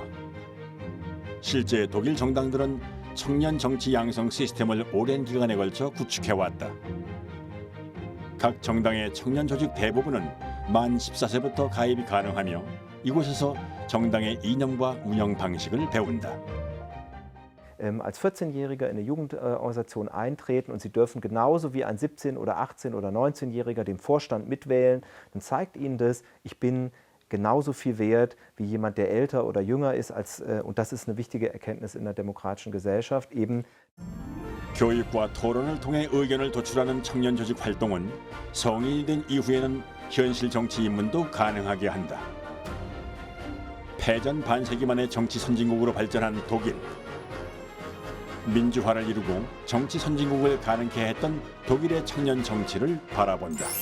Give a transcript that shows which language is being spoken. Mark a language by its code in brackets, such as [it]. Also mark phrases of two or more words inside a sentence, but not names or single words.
[ko] 실제 독일 정당들은 청년 정치 양성 시스템을 오랜 기간에 걸쳐 구축해왔다. 각 정당의 청년 조직 대부분은 만 14세부터 가입이 가능하며 이곳에서 정당의 이념과 운영 방식을 배운다. [de] Als 14-Jähriger in eine Jugendorganisation eintreten und Sie dürfen genauso wie ein 17- oder 18- oder 19-Jähriger den Vorstand mitwählen, dann zeigt Ihnen das, ich bin genauso viel wert wie jemand, der älter oder jünger ist. Und das ist eine wichtige Erkenntnis in der demokratischen Gesellschaft. Eben [ko] 교육과 토론을 통해 의견을 도출하는 청년 조직 활동은 성인이 된 이후에는 현실 정치 입문도 가능하게 한다. 패전 반세기 만에 정치 선진국으로 발전한 독일. 민주화를 이루고 정치 선진국을 가능케 했던 독일의 청년 정치를 바라본다.